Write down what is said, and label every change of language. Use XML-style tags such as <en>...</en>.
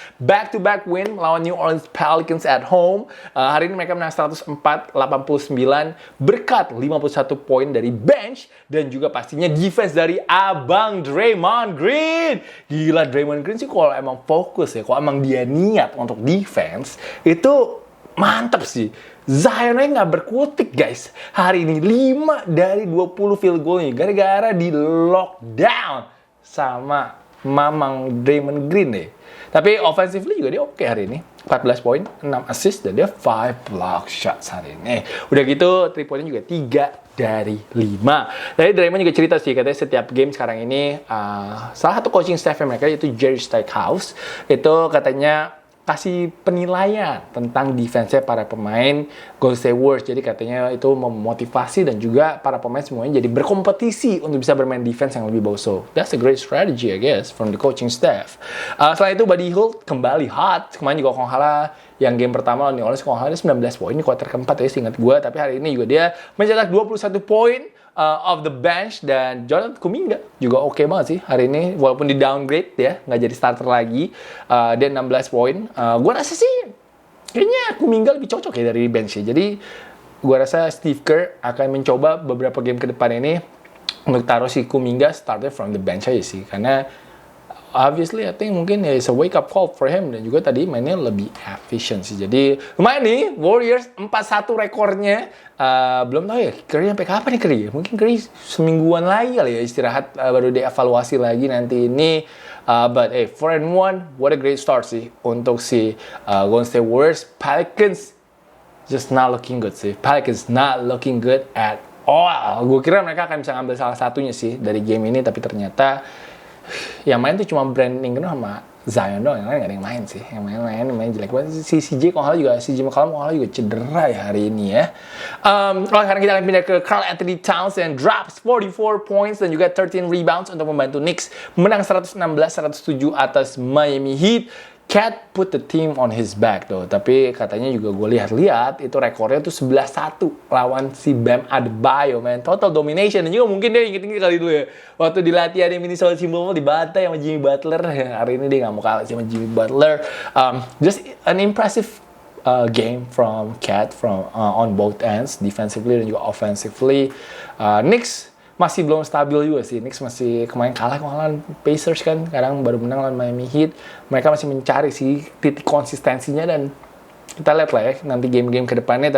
<en>Back-to-back win melawan New Orleans Pelicans at home.</en> <id>Hari ini mereka menang 104-89 berkat 51 poin dari bench dan juga pastinya defense dari Abang Draymond Green. Gila, Draymond Green sih kalau emang fokus ya, kalau emang dia niat untuk defense, itu mantap sih. Zionnya nggak berkutik, guys. Hari ini 5 dari 20 field goal-nya gara-gara di lockdown sama Mamang Draymond Green deh. Tapi offensively juga dia oke hari ini. 14 poin, 6 assist, dan dia 5 block shots hari ini. Udah gitu, 3 poinnya juga 3 dari 5. Tadi Draymond juga cerita sih, katanya setiap game sekarang ini, salah satu coaching staff mereka, yaitu Jerry Stackhouse, itu katanya kasih penilaian tentang defense-nya para pemain Golden State Warriors. Jadi katanya itu memotivasi dan juga para pemain semuanya jadi berkompetisi untuk bisa bermain defense yang lebih bagus.</id> <en>So, that's a great strategy, I guess, from the coaching staff.</en> <id>Selain itu, Buddy Hield kembali hot. Kemarin juga kalau kalah yang game pertama lawan New Orleans, kalau kalah 19 poin di kuarter keempat ya, seingat gue. Tapi hari ini juga dia mencetak 21 poin</id> <en>of the bench,</en> <id>dan Jonathan Kuminga juga oke banget sih hari ini, walaupun di downgrade ya, nggak jadi starter lagi. Dia 16 poin. Gue rasa sih kayaknya Kuminga lebih cocok ya dari bench ya. Jadi gue rasa Steve Kerr akan mencoba beberapa game ke depan ini untuk taruh si Kuminga starter</id> <en>from the bench</en> <id>aja sih, karena obviously,</id> <en>I think</en> <id>mungkin</id> <en>it's a wake-up call for him.</en> <id>Dan juga tadi mainnya lebih efficient sih. Jadi, lumayan nih. Warriors 4-1 rekornya. Belum tahu ya, Curry sampai kapan nih Curry? Mungkin Curry semingguan lagi kali ya istirahat. Baru dievaluasi lagi nanti ini.</id> <en>But, 4-1, what a great start sih.</en> <id>Untuk si Golden State Warriors.</id> <en>Pelicans just not looking good sih. Pelicans not looking good at all.</en> <id>Gue kira mereka akan bisa ngambil salah satunya sih dari game ini. Tapi ternyata yang main tuh cuma Brandon Ingram sama Zion doang, yang lain gak ada yang main sih. Yang main jelek banget. Si CJ McCollum juga cedera ya hari ini ya. Sekarang kita akan pindah ke Karl Anthony Towns</id> <en>and drops 44 points</en> <id>dan juga 13 rebounds untuk membantu Knicks menang 116-107 atas Miami Heat.</id> <en>Cat put the team on his back</en> <id>tuh, tapi katanya juga gue lihat-lihat itu rekornya tuh 11-1 lawan si Bam Adebayo, man.</id> <en>Total domination.</en> <id>Dan juga mungkin dia inget-inget kali dulu ya, waktu di latihan di Minnesota Timberwolves dibantai sama Jimmy Butler. Hari ini dia nggak mau kalah sama Jimmy Butler.</id> <en>Just an impressive game from Cat from on both ends, defensively</en> <id>dan juga</id> <en>offensively.</en> <id>Knicks masih belum stabil juga sih. Knicks masih kemarin kalah lawan Pacers kan, sekarang baru menang lawan Miami Heat. Mereka masih mencari sih titik konsistensinya, dan kita lihat lah ya nanti game-game ke depannya.</id>